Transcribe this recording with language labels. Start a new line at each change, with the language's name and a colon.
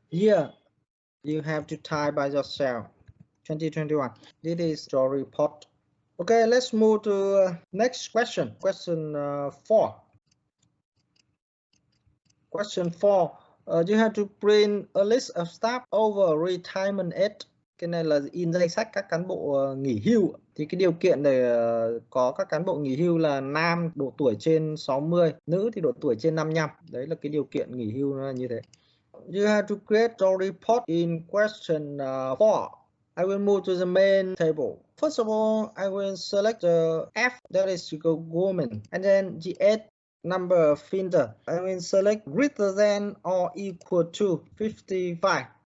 English: Here you have to type by yourself. 2021. This is your report. Okay, let's move to next question. Question 4. Question 4. You have to print a list of staff over retirement age.
Vietnamese: Cái này là in danh sách các cán bộ nghỉ hưu. Thì cái điều kiện để có các cán bộ nghỉ hưu là nam độ tuổi trên 60, nữ thì độ tuổi trên 55. Đấy là cái điều kiện nghỉ hưu nó là như thế.
English: You have to create your report in question 4. I will move to the main table. First of all, I will select the F, that is woman, and then the age number filter. I will select greater than or equal to 55.